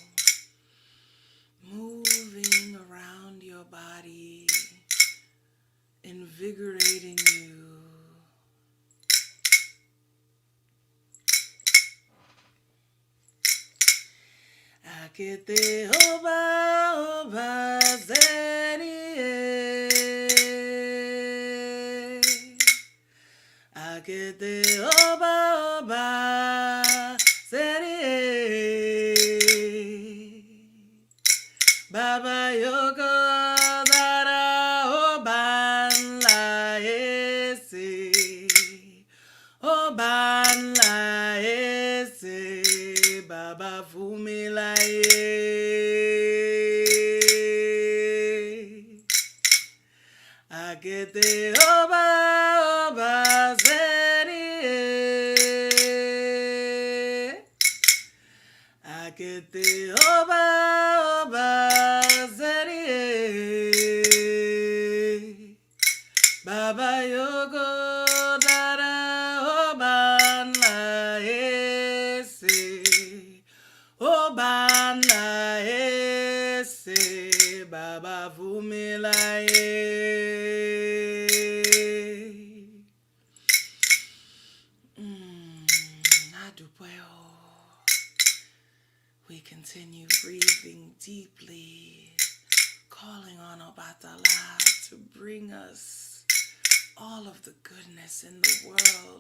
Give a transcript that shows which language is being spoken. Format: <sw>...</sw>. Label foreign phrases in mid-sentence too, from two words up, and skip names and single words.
<en>Moving around your body, invigorating you.</en> <yo>Akete oba oba zeri. Akete oba oba zeri. Baba yoko dara oban la ese. Oban la ese. Baba fumila Akete oba oba zeri. Akete oba oba zeri. Baba yogo dara oban la ese. Oban la ese. Baba fumila</yo> <en>We continue breathing deeply, calling on Obatala to bring us all of the goodness in the world.</en>